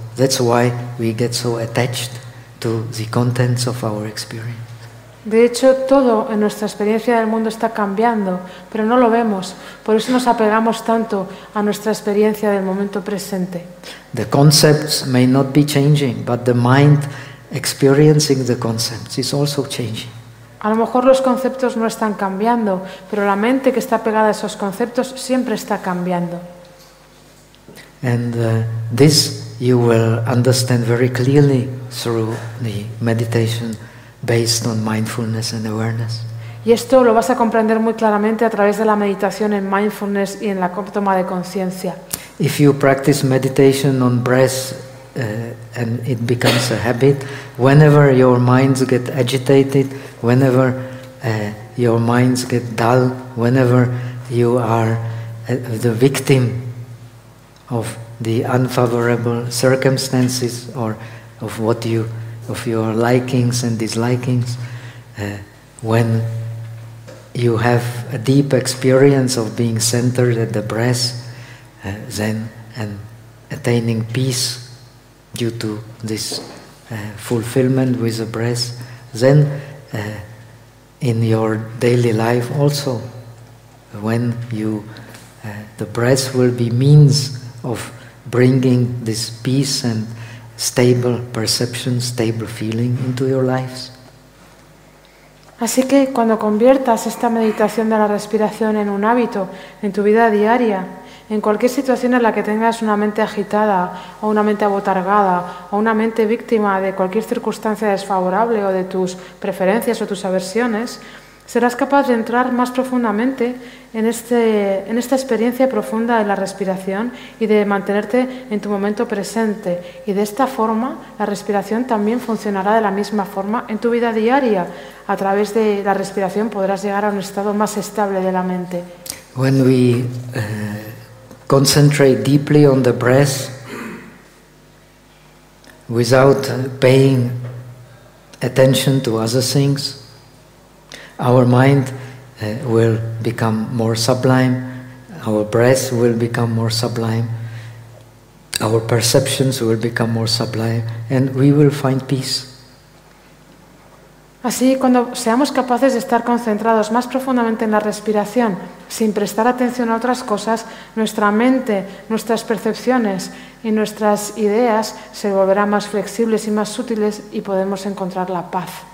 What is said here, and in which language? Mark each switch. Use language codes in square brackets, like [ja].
[en] That's why we get so attached to the contents of our experience. [es] De hecho, todo en nuestra experiencia del mundo está cambiando, pero no lo vemos. Por eso nos apegamos tanto a nuestra experiencia del momento presente. [en] The concepts may not be changing, but the mind experiencing the concepts is also changing. [es] A lo mejor los conceptos no están cambiando, pero la mente que está pegada a esos conceptos siempre está cambiando. [en] And this you will understand very clearly through the meditation based on mindfulness and awareness. [es] Y esto lo vas a comprender muy claramente a través de la meditación en mindfulness y en la toma de conciencia. [en] If you practice meditation on breath and it becomes a habit, whenever your minds get agitated, whenever your minds get dull, whenever you are the victim of the unfavorable circumstances or of what you of your likings and dislikings, when you have a deep experience of being centered at the breath, then and attaining peace due to this fulfillment with the breath, then in your daily life also, when you the breath will be means of bringing this peace and stable perception, stable feeling into your lives. [es] Así que cuando conviertas esta meditación de la respiración en un hábito en tu vida diaria, en cualquier situación en la que tengas una mente agitada o una mente abotargada o una mente víctima de cualquier circunstancia desfavorable o de tus preferencias o tus aversiones, serás capaz de entrar más profundamente en esta experiencia profunda de la respiración y de mantenerte en tu momento presente. Y de esta forma, la respiración también funcionará de la misma forma en tu vida diaria. A través de la respiración podrás llegar a un estado más estable de la mente. [en] When we concentrate deeply on the breath without paying attention to other things, our mind will become more sublime, our breath will become more sublime, our perceptions will become more sublime, and we will find peace. [es] Así, cuando seamos capaces de estar concentrados más profundamente en la respiración, sin prestar atención a otras cosas, nuestra mente, nuestras percepciones y nuestras ideas se volverán más flexibles y más sutiles y podemos encontrar la paz.